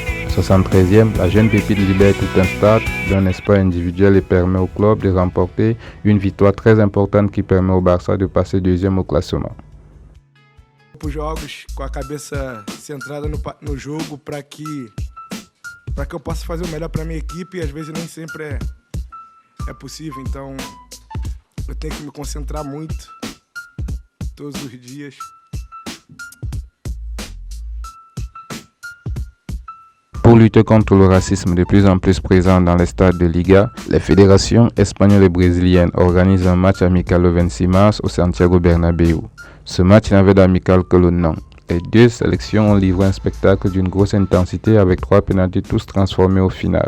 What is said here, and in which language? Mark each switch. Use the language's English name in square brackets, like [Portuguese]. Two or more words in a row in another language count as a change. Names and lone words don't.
[French] 73e, la jeune pépite libère tout un stade d'un espoir individuel et permet au club de remporter une victoire très importante qui permet au Barça de passer deuxième au classement. [Portuguese] Jogos com a cabeça centrada no jogo para que eu possa fazer o melhor para minha equipe e às vezes nem sempre é possível, então eu tenho que me concentrar muito todos os dias. [French] Pour lutter contre le racisme de plus en plus présent dans les stades de Liga, les fédérations espagnoles et brésiliennes organisent un match amical le 26 mars au Santiago Bernabéu. Ce match n'avait d'amical que le nom. Les deux sélections ont livré un spectacle d'une grosse intensité avec 3 pénaltys tous transformés au final.